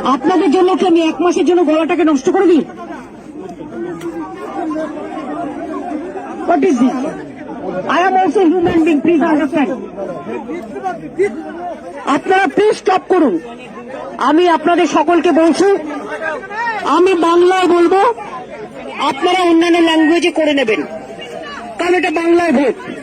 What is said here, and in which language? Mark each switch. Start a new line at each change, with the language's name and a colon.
Bangla: আপনাদের জন্য কি আমি 1 মাসের জন্য গলাটাকে নষ্ট করে দিই?
English: What is this? I am also human being, please understand.
Bangla: আপনারা প্লিজ স্টপ করুন। আমি আপনাদের সকলকে বলছি, আমি বাংলায় বলবো, আপনারা অন্যান্য ল্যাঙ্গুয়েজে করে নেবেন, কারণ এটা বাংলায় ভোট।